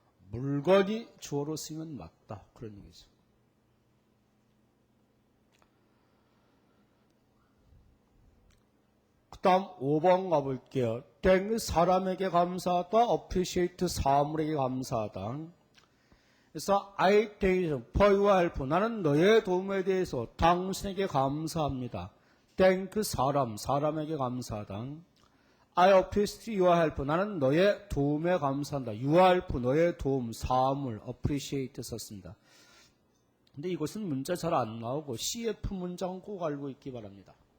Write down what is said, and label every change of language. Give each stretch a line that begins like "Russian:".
Korean: 물건이 주어로 쓰면 맞다. 그런 얘기죠. 그 다음 5번 가볼게요. thank 사람에게 감사하다. appreciate 사물에게 감사하다. 그래서
English: I thank you for your help.
Korean: 나는 너의 도움에 대해서 당신에게 감사합니다. thank 사람에게 감사하다.
English: I appreciate your help.
Korean: 나는 너의 도움에 감사한다.
English: your help,
Korean: 너의 도움, 사물, appreciate 썼습니다. 근데 이것은 문자 잘 안 나오고 CF 문장은 꼭 알고 있기 바랍니다.